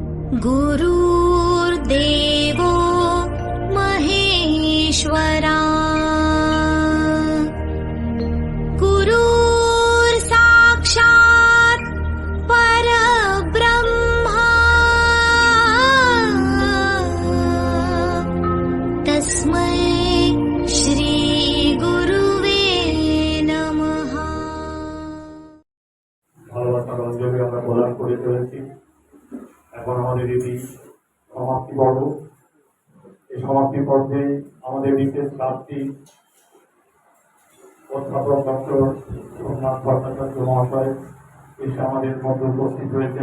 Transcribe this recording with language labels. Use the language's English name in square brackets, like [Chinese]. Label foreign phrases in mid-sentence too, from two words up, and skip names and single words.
[Sanskrit] गुरुर्देवो महेश्वरा गुरुर्साक्षात् परब्रह्मा तस्मै श्री गुरुवे नमः। [Bangla] ভালোবাসার অঞ্জলি আমরা প্রদান করে চলেছি। এখন আমাদের এটি সমাপ্তি পর্ব। এই সমাপ্তি পর্বে আমাদের বিশেষ প্রার্থী অধ্যাপক ডক্টর সোমনাথ ভট্টাচার্য মহাশয় এসে আমাদের মধ্যে উপস্থিত হয়েছেন।